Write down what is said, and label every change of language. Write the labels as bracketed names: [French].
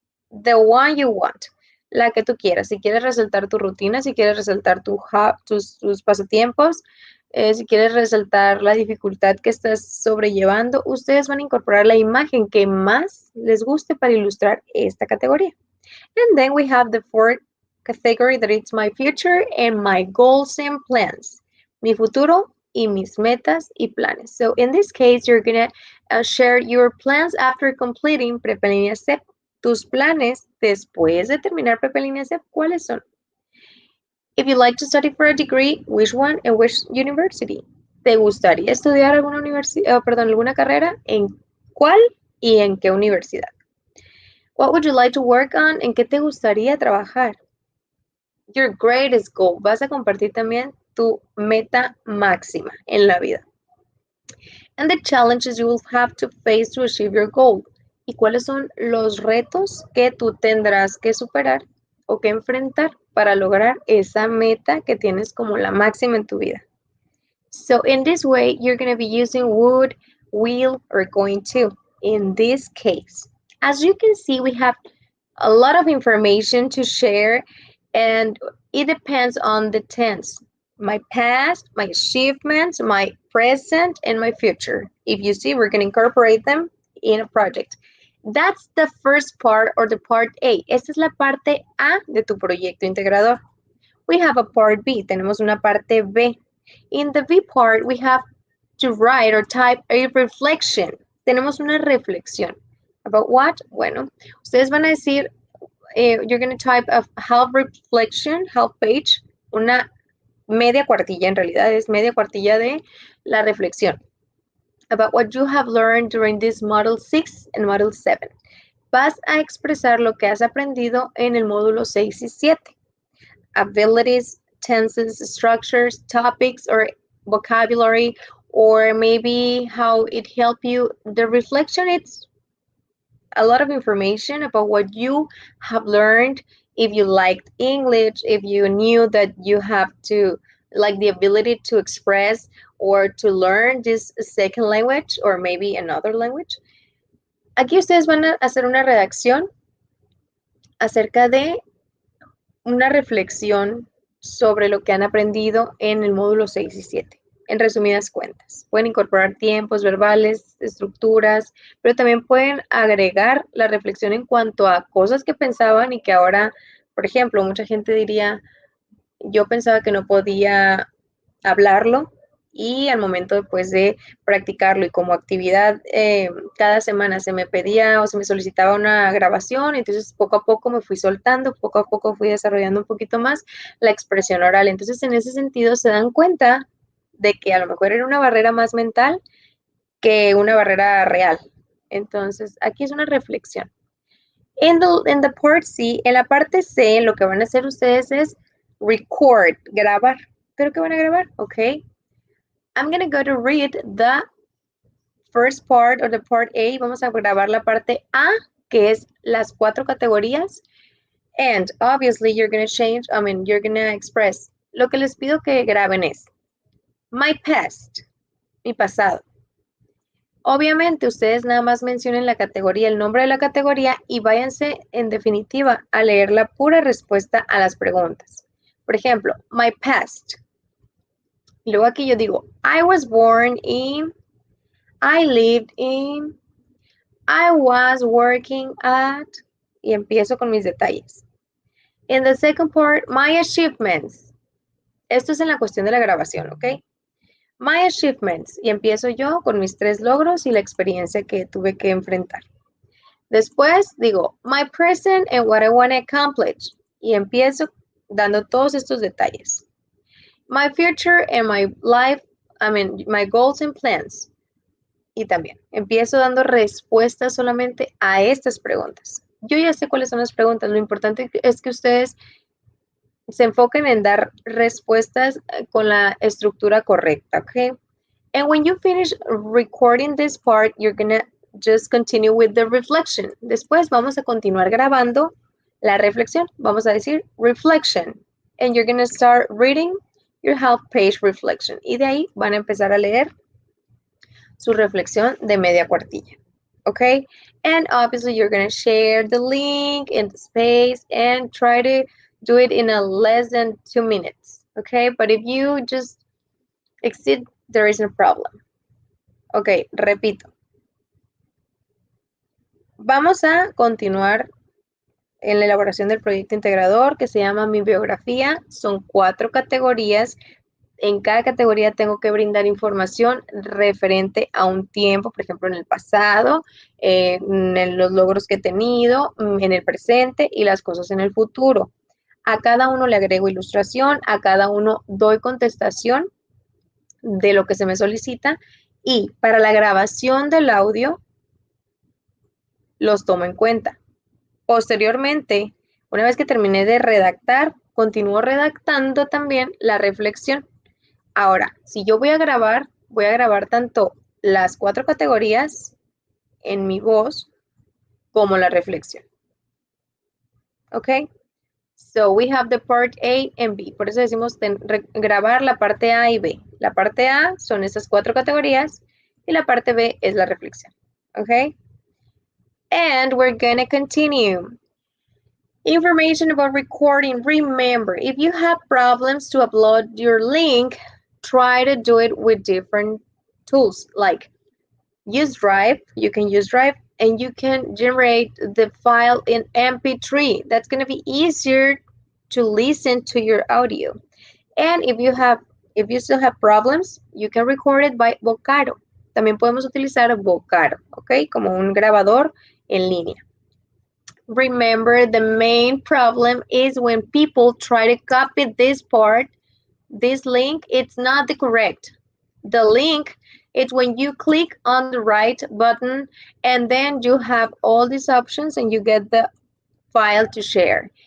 [English] The one you want, [Spanish] la que tú quieras. Si quieres resaltar tu rutina, si quieres resaltar tus pasatiempos, si quieres resaltar la dificultad que estás sobrellevando, ustedes van a incorporar la imagen que más les guste para ilustrar esta categoría. [English] And then we have the fourth category that it's my future and my goals and plans. [Spanish] Mi futuro y mis metas y planes. [English] So in this case, you're going to share your plans after completing Prepelínea CEP. [Spanish] Tus planes después de terminar Prepelínea CEP, ¿cuáles son? [English] If you like to study for a degree, which one and which university? [Spanish] ¿Te gustaría estudiar alguna carrera? ¿En cuál y en qué universidad? [English] What would you like to work on? [Spanish] ¿En qué te gustaría trabajar? [English] Your greatest goal. [Spanish] Vas a compartir también tu meta máxima en la vida. [English] And the challenges you will have to face to achieve your goal. [Spanish] ¿Y cuáles son los retos que tú tendrás que superar o que enfrentar para lograr esa meta que tienes como la máxima en tu vida? [English] So in this way, you're going to be using would, will, or going to in this case. As you can see, we have a lot of information to share, and it depends on the tense. My past, my achievements, my present, and my future. If you see, we're going to incorporate them in a project. That's the first part, or the part A. [Spanish] Esta es la parte A de tu proyecto integrador. [English] We have a part B. [Spanish] Tenemos una parte B. [English] In the B part, we have to write or type a reflection. [Spanish] Tenemos una reflexión. [English] About what? [Spanish] Bueno, ustedes van a decir, [English] you're going to type a half reflection, half page, [Spanish] una media cuartilla, en realidad es media cuartilla de la reflexión. [English] About what you have learned during this Model 6 and Model 7. [Spanish] Vas a expresar lo que has aprendido en el módulo 6 y 7. [English] Abilities, tenses, structures, topics, or vocabulary, or maybe how it helped you. The reflection, it's a lot of information about what you have learned, if you liked English, if you knew that you have to, like the ability to express or to learn this second language or maybe another language. [Spanish] Aquí ustedes van a hacer una redacción acerca de una reflexión sobre lo que han aprendido en el módulo 6 y 7. En resumidas cuentas, pueden incorporar tiempos verbales, estructuras, pero también pueden agregar la reflexión en cuanto a cosas que pensaban y que ahora, por ejemplo, mucha gente diría, yo pensaba que no podía hablarlo y al momento después de practicarlo y como actividad cada semana se me pedía o se me solicitaba una grabación, entonces poco a poco me fui soltando, poco a poco fui desarrollando un poquito más la expresión oral. Entonces en ese sentido se dan cuenta de que a lo mejor era una barrera más mental que una barrera real. Entonces aquí es una reflexión. [English] In the part C, [Spanish] en la parte C, lo que van a hacer ustedes es [English] record, [Spanish] grabar. ¿Pero qué van a grabar? Ok. [English] I'm going to go to read the first part or the part A. [Spanish] Vamos a grabar la parte A, que es las 4 categorías. [English] And obviously you're going to change, you're going to express. [Spanish] Lo que les pido que graben es [English] my past, [Spanish] mi pasado. Obviamente ustedes nada más mencionen la categoría, el nombre de la categoría y váyanse en definitiva a leer la pura respuesta a las preguntas. Por ejemplo, [English] my past. [Spanish] Y luego aquí yo digo, [English] I was born in, I lived in, I was working at, [Spanish] y empiezo con mis detalles. [English] In the second part, my achievements. [Spanish] Esto es en la cuestión de la grabación, ¿ok? [English] My achievements. [Spanish] Y empiezo yo con mis 3 logros y la experiencia que tuve que enfrentar. Después digo, [English] my present and what I want to accomplish. [Spanish] Y empiezo dando todos estos detalles. [English] My future and my life, my goals and plans. [Spanish] Y también empiezo dando respuestas solamente a estas preguntas. Yo ya sé cuáles son las preguntas. Lo importante es que ustedes se enfoquen en dar respuestas con la estructura correcta, ¿ok? [English] And when you finish recording this part, you're gonna just continue with the reflection. [Spanish] Después vamos a continuar grabando la reflexión. Vamos a decir reflection. [English] And you're gonna start reading your half-page reflection. [Spanish] Y de ahí van a empezar a leer su reflexión de media cuartilla. [English] Okay? And obviously you're gonna share the link in the space and try to do it in a less than 2 minutes. Okay? But if you just exceed, there is no problem. [Spanish] Ok, repito. Vamos a continuar en la elaboración del proyecto integrador que se llama Mi Biografía. Son 4 categorías. En cada categoría tengo que brindar información referente a un tiempo, por ejemplo, en el pasado, en los logros que he tenido, en el presente y las cosas en el futuro. A cada uno le agrego ilustración, a cada uno doy contestación de lo que se me solicita y para la grabación del audio los tomo en cuenta. Posteriormente, una vez que terminé de redactar, continúo redactando también la reflexión. Ahora, si yo voy a grabar tanto las 4 categorías en mi voz como la reflexión. ¿Ok? [English] So we have the part A and B. [Spanish] Por eso decimos grabar la parte A y B. La parte A son esas 4 categorías y la parte B es la reflexión. [English] ¿Ok? And we're gonna continue. Information about recording. Remember, if you have problems to upload your link, try to do it with different tools like use Drive. You can use Drive and you can generate the file in MP3. That's going to be easier to listen to your audio. And if you still have problems, you can record it by Vocaro. [Spanish] También podemos utilizar Vocaro, ¿ok? Como un grabador en línea. [English] Remember, the main problem is when people try to copy this part, this link, it's not the correct. The link is when you click on the right button and then you have all these options and you get the file to share.